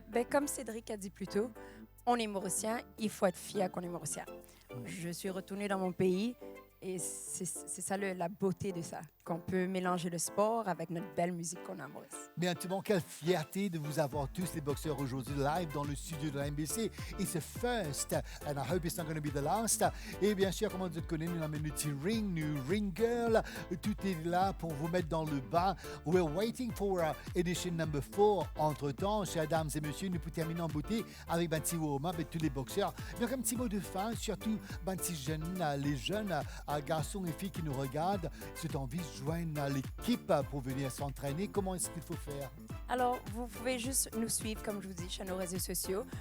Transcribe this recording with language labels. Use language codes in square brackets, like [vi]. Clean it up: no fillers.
[fr] Comme Cédric a dit plus tôt, on est Mauricien, il faut être fier qu'on est Mauricien. Je suis retournée dans mon pays. Et c'est ça la beauté de ça, qu'on peut mélanger le sport avec notre belle musique qu'on a à Maurice. Mais intimement, quelle fierté de vous avoir tous les boxeurs aujourd'hui live dans le studio de la MBC. [en] It's a first, and I hope it's not going to be the last. [fr] Et bien sûr, comme on te connaît, nous avons notre ring, nous ring girl. Tout est là pour vous mettre dans le bas. [en] We're waiting for edition number 4. [fr] Entre-temps, chers dames et messieurs, nous pouvons terminer en beauté avec un petit warm-up et tous les boxeurs. Donc, un petit mot de fin, surtout les jeunes garçons et filles qui nous regardent, si tu as envie de joindre l'équipe pour venir s'entraîner, comment est-ce qu'il faut faire? Alors, vous pouvez juste nous suivre, comme je vous dis, sur nos réseaux sociaux.